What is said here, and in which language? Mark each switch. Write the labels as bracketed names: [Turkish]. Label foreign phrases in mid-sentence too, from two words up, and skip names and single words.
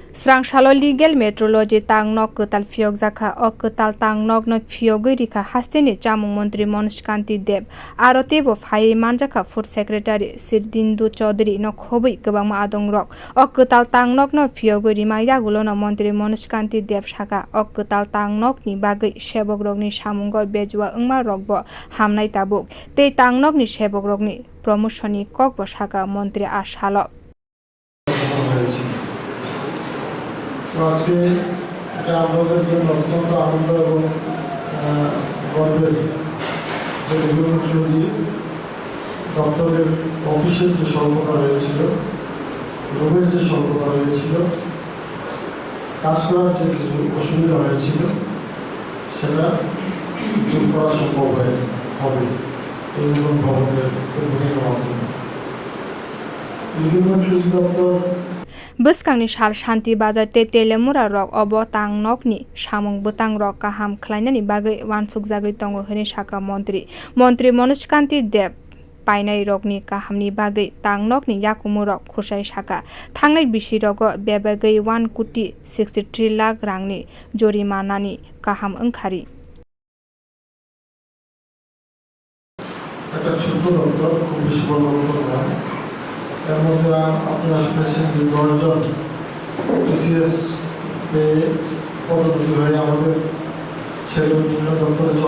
[Kok Borok] Srangsalo [English] legal metrology [Kok Borok] tangnok ketal fiok jaka o ketal tangnok no fiogoi rika hasteni chamung mantri Manosh Kanti Deb aro tebo phai manjaka [English] food secretary [Kok Borok] Sirdindu Chaudhary no khoboi kwbangma adongrok o ketal tangnok no fiogoi rima yagulo no mantri Manosh Kanti Deb saka o ketal tangnok ni bagoi sebok rokni samungo bejua wngma rokbo hamnai tabuk tei tangnok ni sebok rokni promotion ni kokbo saka mantri ashalo [Bangla] আজকে এটা আমাদের জন্য অত্যন্ত আনন্দ এবং গর্বের যে রেগুলেটরি দপ্তরের অফিসের যে স্বল্পতা রয়েছিল, রোগের যে স্বল্পতা রয়েছিল, কাজ করার যে কিছু অসুবিধা হয়েছিল সেটা দূর করা সম্ভব হবে এই নতুন ভবনের উদ্বোধনের মাধ্যমে। রেগুলেটরি দপ্তর [Kok Borok] Bwskangni sal shanti bazar te telemura rok obo tangnokni samung bwtang rok kaham khlainani bagui uansukjagui tongo hini saka mantri Manosh Kanti Deb painai rokni kahamni bagui tangnokni yakumu rok khusai saka thangnai bisi rogo bebagui 1,63 lakh rangni jorimanani kaham wngkhari [Bangla] একটা ছোট দপ্তর খুব বেশি বড় দপ্তর নয় এর মধ্যে আপনারা শুনেছেন যে 10 জন টিসিএস পেয়ে পদোন্নতি হয়ে আমাদের ছেলে বিভিন্ন দপ্তরে চলে